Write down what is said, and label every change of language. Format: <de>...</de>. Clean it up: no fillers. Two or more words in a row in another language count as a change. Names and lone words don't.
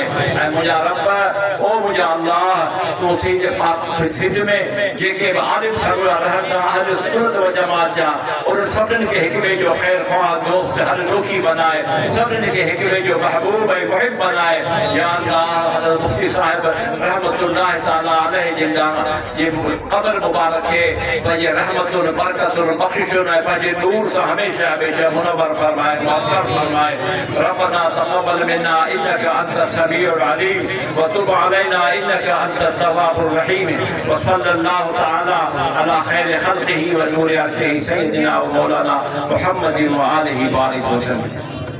<sd>ऐं मुंहिंजा रब ओ मुंहिंजा अल्लाह तूं सिंध में जेके बि आलिम सरवरा रहनि था अहल सुन्नत व जमात जा उन्हनि सभिनी खे हिक ॿिए जो ख़ैर ख़्वाह दोस्त हर ॾोखी बनाए, सभिनी खे हिक ॿिए जो महबूब ऐं मुहिब बनाए। या अल्लाह हज़रत मुफ्ती साहिब</sd> <ar>رحمة الله تعالى عليه</ar> <sd>जे क़ब्र मुबारक खे पंहिंजे रहमतुनि बरकतुनि बख़्शिशुनि ऐं पंहिंजे नूर सां हमेशह हमेशह मुनव्वर फरमाए, मुअत्तर फरमाए।</sd> <ar>ربنا تقبل منا إنك أنت السميع العليم وتب علينا إنك أنت التواب الرحيم وصلى الله تعالى على خير خلقه ونور عرشه سيدنا ومولانا محمد وآله وسلم.</ar>